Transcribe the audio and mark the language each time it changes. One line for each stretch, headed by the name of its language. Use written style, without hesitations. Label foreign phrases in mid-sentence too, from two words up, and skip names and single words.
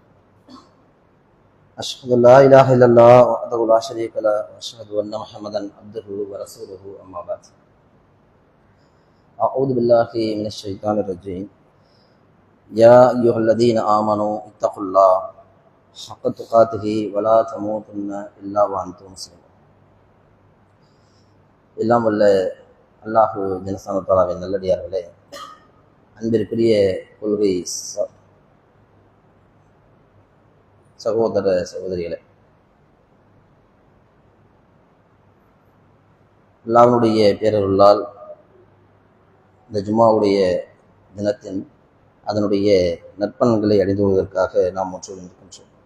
Arabic: أشهد أن لا إله إلا الله وحده لا شريك له وأشهد أن محمدا عبده ورسوله أما بعد. أعوذ بالله من الشيطان الرجيم. يا أيها الذين آمنوا اتقوا الله حق تقاته ولا تموتن إلا وأنتم مسلمون.
Tamil: எல்லாம் வல்ல அல்லாஹு ஜனசான தாலாவின் நல்லடியார்களே, அன்பிற்குரிய கொள்கை சகோதர சகோதரிகளே, அல்லாஹ்வுடைய பேரருளால் இந்த ஜும்மாவுடைய தினத்தின் அதனுடைய நற்பலன்களை அடைந்து கொள்வதற்காக நாம் ஒன்று இருக்கின்றோம்.